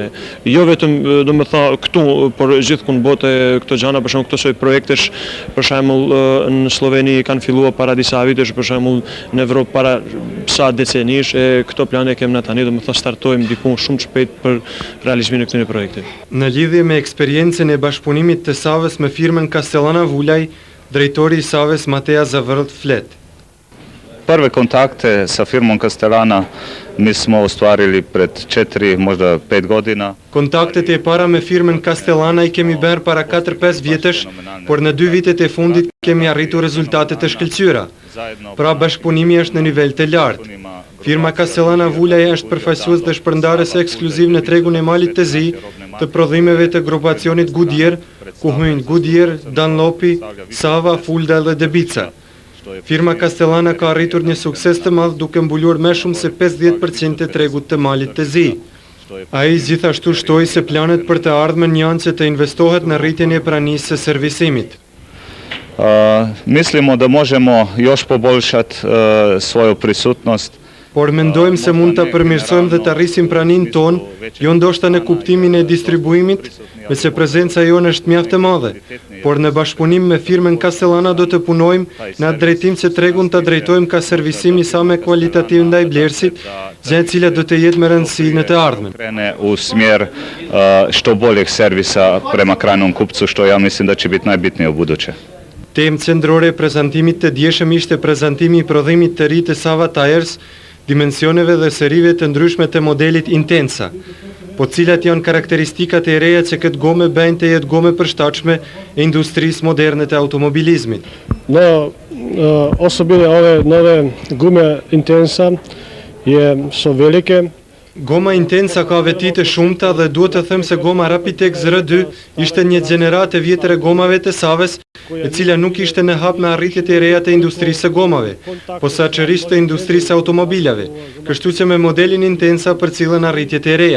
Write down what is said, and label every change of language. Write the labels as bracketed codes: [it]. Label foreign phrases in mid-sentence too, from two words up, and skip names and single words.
[sq] Jo vetëm do më thonë këtu, por gjithkund bote këto gjëra, për shembull këto soi projektesh, për shembull në Sloveni kanë filluar para disa vitesh, për shembull në Evropë para sa decenish, këto plane kemë na tani, do më thonë startojmë diku shumë shpejt për realizimin e këtyre projekteve. Në lidhje me eksperiencën e bashkëpunimit të Savës me firmën Castellana Vulaj, drejtori i Savës Mateja Zavrlt flet. [hr] Prve kontakte sa firmom Castellana mi smo ostvarili pred 4, možda 5 godina. [sq] Kontaktet e para me firmën Castellana i kemi bërë para 4-5 vjetësh, por në 2 vitet e fundit kemi arritur rezultate të shkëlqyera. Pra bashkëpunimi është në nivel të lartë. Firma Castellana Vulaj është përfaqësues dhe shpërndarës ekskluziv në tregun e Malit të Zi të prodhimeve të grupacionit Goodyear, ku hyjnë Goodyear, Dunlopi, Sava, Fulda dhe Debica. Firma Castellana ka arritur një sukses të madh duke mbuluar më shumë se 50% të tregut të Malit të Zi. Ai gjithashtu shtoi se planet për të ardhmen janë që të investohet në rritjen e pranisë së servisimit. [hr] Mislimo da možemo još poboljšati svoju prisutnost. [sq] Por mendojmë se mund të përmirësojmë dhe të arrisim praninë tonë, jo ndoshta në kuptimin e distribuimit, me se prezenca jonë është mjaft e madhe, por në bashkëpunim me firmën Castellana do të punojmë në atë drejtim që tregun të drejtojmë ka servisimi sa me kualitativ ndaj blerësit, gjë e cila do të jetë me rëndësi në të ardhmen. [hr] Krene u smjer što boljeg servisa prema krajnom kupcu, što ja mislim da će biti najbitnije u buduće. [sq] Temë qendrore e prezantimit të dieshëm ishte prezantimi i prodhimit të ri të Sava Tires, dimensioneve dhe serive të ndryshme të modelit Intensa, po cilat janë karakteristikat e reja që këtë gomë bëjnë të jetë gomë përshtatshme e industrisë moderne të automobilizmit. [hr] No, osobine ove nove gume Intensa su velike. [sq] Goma Intensa ka veti të shumta dhe duhet të them se goma Rapitex R2 ishte një gjeneratë e vjetër e gomave të Savës, e cila nuk ishte në hap me arritjet e reja të industrisë së gomave, posaçërisht të industrisë automobilave, kështu që me modelin Intensa përcillen arritjet e reja.